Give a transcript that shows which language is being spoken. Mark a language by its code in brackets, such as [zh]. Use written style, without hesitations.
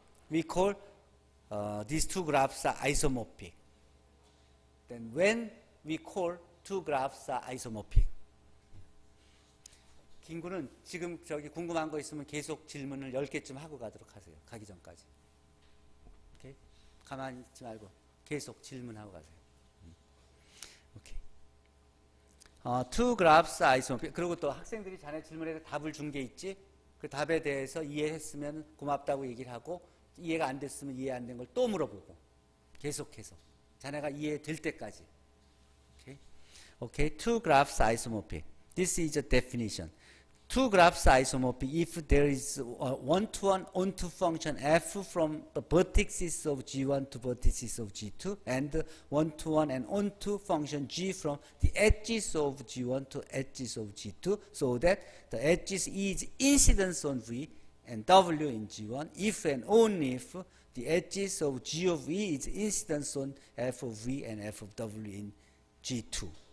[en] We call these two graphs are isomorphic. Then when we call two graphs are isomorphic. [ko] 김구는 지금 저기 궁금한 거 있으면 계속 질문을 10개쯤 하고 가도록 하세요. 가기 전까지. 오케이? 가만히 있지 말고 계속 질문하고 가세요. 오케이. [en] Two graphs are isomorphic. [ko] 그리고 또 학생들이 자네 질문에 답을 준 게 있지? 그 답에 대해서 이해했으면 고맙다고 얘기를 하고 이해가 안 됐으면 이해 안 된 걸 또 물어보고 계속해서 자네가 이해될 때까지. Okay? [en] Okay, two graphs are isomorphic. This is a definition. Two graphs are isomorphic if there is a one-to-one onto function f from the vertices of G1 to vertices of G2 and one-to-one and onto function G from the edges of G1 to edges of G2 so that the edges is incidence on V and W in G1 if and only if the edges of G of E is incidence on F of V and F of W in G2.